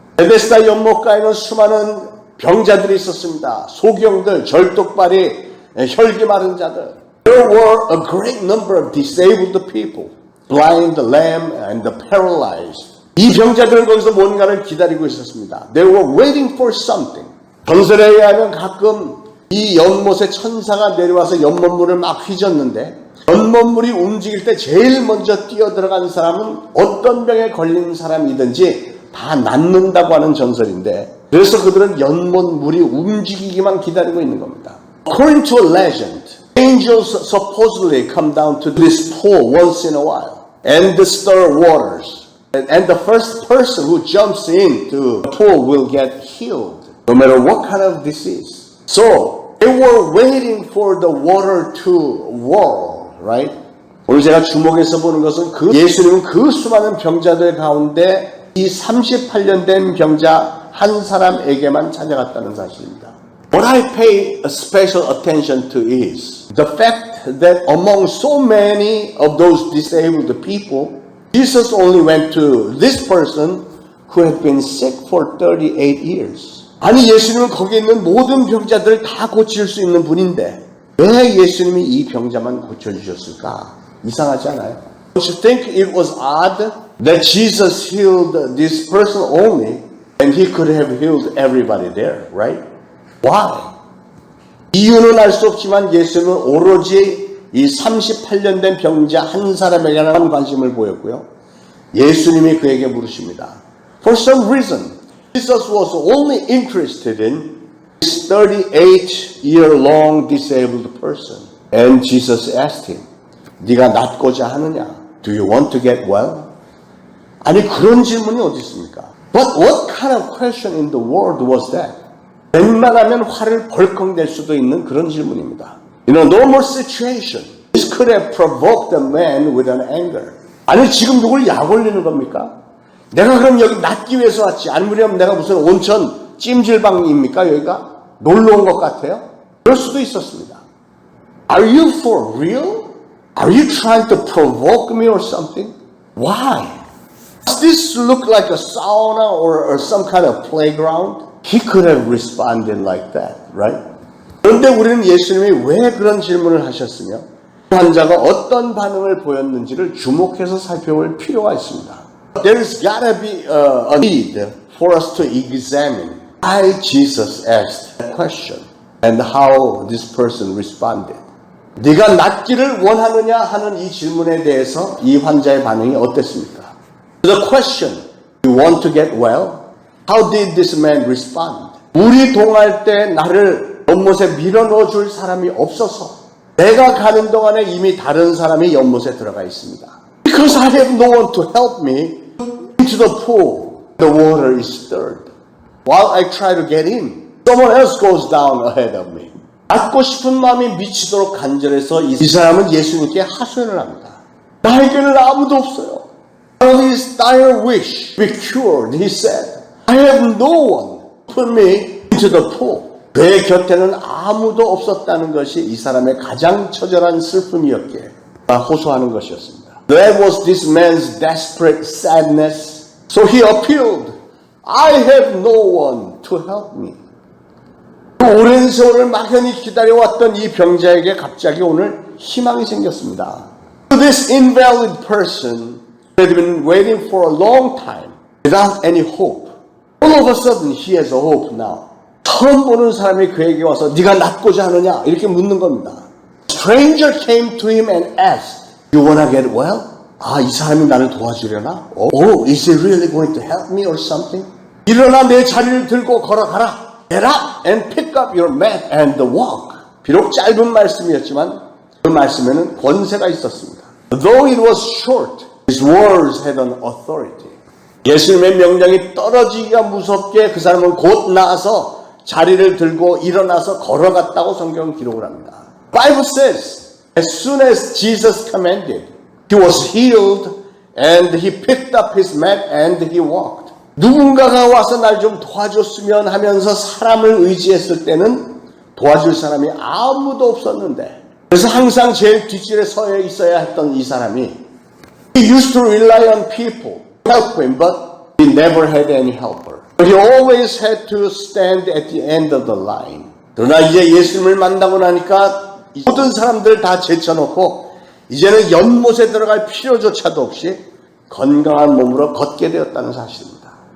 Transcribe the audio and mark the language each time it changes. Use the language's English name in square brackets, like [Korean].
[Korean] 베데스다 연못가에는 수많은 병자들이 있었습니다. 소경들, 절뚝발이, 혈기 마른 자들. [English] There were a great number of disabled people, blind, lame, and the paralyzed. [Korean] 이 병자들은 거기서 뭔가를 기다리고 있었습니다. [English] They were waiting for something. [Korean] 전설에 의하면 가끔 이 연못에 천사가 내려와서 연못물을 막 휘젓는데 연못물이 움직일 때 제일 먼저 뛰어들어간 사람은 어떤 병에 걸린 사람이든지 다 낫는다고 하는 전설인데 그래서 그들은 연못물이 움직이기만 기다리고 있는 겁니다. [English] According to a legend, angels supposedly come down to this pool once in a while and stir waters. And the first person who jumps into the pool will get healed, no matter what kind of disease. So, they were waiting for the water to whirl, right? [Korean] 오늘 제가 주목해서 보는 것은 예수님은 그 수많은 병자들 가운데 이 38년 된 병자 한 사람에게만 찾아갔다는 사실입니다. [English] What I pay a special attention to is the fact that among so many of those disabled people, Jesus only went to this person who had been sick for 38 years. [Korean] 아니 예수님은 거기 있는 모든 병자들을 다 고칠 수 있는 분인데 왜 예수님이 이 병자만 고쳐주셨을까? 이상하지 않아요? [English] Don't you think it was odd that Jesus healed this person only and he could have healed everybody there, right? Why? [Korean] 이유는 알 수 없지만 예수님은 오로지 이 38년 된 병자 한 사람에게만 관심을 보였고요. 예수님이 그에게 물으십니다. [English] For some reason, Jesus was only interested in this 38-year-long disabled person. And Jesus asked him, [Korean] 네가 낫고자 하느냐? [English] Do you want to get well? [Korean] 아니 그런 질문이 어디 있습니까? [English] But what kind of question in the world was that? [Korean] 웬만하면 화를 벌컥 낼 수도 있는 그런 질문입니다. [English] In a normal situation, this could have provoked a man with an anger. [Korean] 아니 지금 누굴 약 올리는 겁니까? 내가 그럼 여기 낫기 위해서 왔지. 아니면 내가 무슨 온천 찜질방입니까? 여기가 놀러 온 것 같아요? 그럴 수도 있었습니다. [English] Are you for real? Are you trying to provoke me or something? Why? Does this look like a sauna or some kind of playground? He could have responded like that, right? [Korean] 그런데 우리는 예수님이 왜 그런 질문을 하셨으며 환자가 어떤 반응을 보였는지를 주목해서 살펴볼 필요가 있습니다. [English] There's gotta be a need for us to examine why Jesus asked that question and how this person responded. [Korean] 네가 낫기를 원하느냐 하는 이 질문에 대해서 이 환자의 반응이 어땠습니까? [English] The question, you want to get well? How did this man respond? [Korean] 물이 동할 때 나를 연못에 밀어넣어 줄 사람이 없어서 내가 가는 동안에 이미 다른 사람이 연못에 들어가 있습니다. [English] Because I have no one to help me into the pool. The water is stirred. While I try to get in, someone else goes down ahead of me. [Korean] 낫고 싶은 마음이 미치도록 간절해서 이 사람은 예수님께 하소연을 합니다. 나에게는 아무도 없어요. [English] All his dire wish be cured, he said. I have no one to put me into the pool. [Korean] 그의 곁에는 아무도 없었다는 것이 이 사람의 가장 처절한 슬픔이었기에 호소하는 것이었습니다. [English] That was this man's desperate sadness. So he appealed. I have no one to help me. [Korean] 오랜 세월을 막연히 기다려왔던 이 병자에게 갑자기 오늘 희망이 생겼습니다. [English] This invalid person had been waiting for a long time without any hope. All of a sudden he has a hope now. [Korean] 처음 보는 사람이 그에게 와서 네가 낫고자 하느냐 이렇게 묻는 겁니다. [English] Stranger came to him and asked, You wanna get well? [Korean] 이 사람이 나를 도와주려나? [English] Oh, is he really going to help me or something? [Korean] 일어나 내 자리를 들고 걸어가라. [English] Get up and pick up your mat and walk. [Korean] 비록 짧은 말씀이었지만 그 말씀에는 권세가 있었습니다. [English] Though it was short, his words had an authority. [Korean] 예수님의 명령이 떨어지기가 무섭게 그 사람은 곧 나아서 자리를 들고 일어나서 걸어갔다고 성경은 기록을 합니다. [English] Bible says, as soon as Jesus commanded, he was healed and he picked up his mat and he walked. [Korean] 누군가가 와서 날 좀 도와줬으면 하면서 사람을 의지했을 때는 도와줄 사람이 아무도 없었는데 그래서 항상 제일 뒷줄에 서 있어야 했던 이 사람이 [English] He used to rely on people to help him, but he never had any helper. He always had to stand at the end of the line. [Korean] 그러나 이제 예수님을 만나고 나니까 모든 사람들 다 제쳐놓고 이제는 연못에 들어갈 필요조차도 없이 건강한 몸으로 걷게 되었다는 사실입니다.